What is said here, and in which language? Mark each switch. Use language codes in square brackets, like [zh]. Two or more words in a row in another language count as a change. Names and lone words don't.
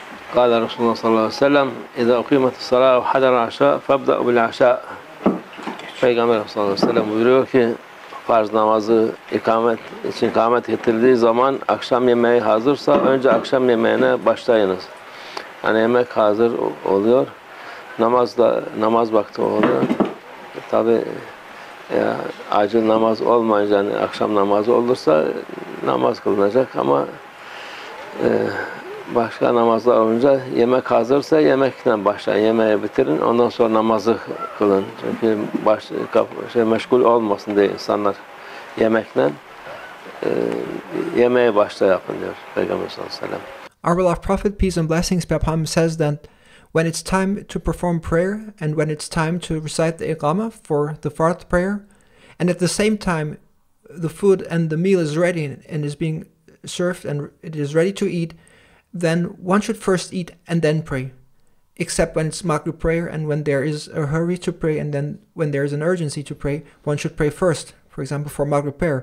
[ar] قال رسول الله صلى الله عليه وسلم إذا أقيمت الصلاة وحضر العشاء فابدأ بالعشاء. [tr] Peygamber [ar] صلى الله عليه وسلم [tr] buyuruyor ki farz namazı ikamet getirildiği zaman akşam yemeği hazırsa önce akşam yemeğine başlayınız. Yani yemek hazır oluyor. Namaz vakti oluyor. Tabi acil namaz olmayınca yani akşam namazı olursa namaz kılınacak ama başka namazlar olunca yemek hazırsa yemekten başlayın, yemeği bitirin, ondan sonra namazı kılın. Çünkü meşgul olmasın diye insanlar yemekle yemeğe başla yapın diyor Peygamber [ar] صلى الله عليه وسلم. [en] Our beloved Prophet, peace and blessings be upon him, says that when it's time to perform prayer and when it's time to recite the Iqamah for the fourth prayer, and at the same time the food and the meal is ready and is being served and it is ready to eat, then one should first eat and then pray, except when it's Maghrib prayer and when there is a hurry to pray, and then when there is an urgency to pray, one should pray first, for example, for Maghrib prayer.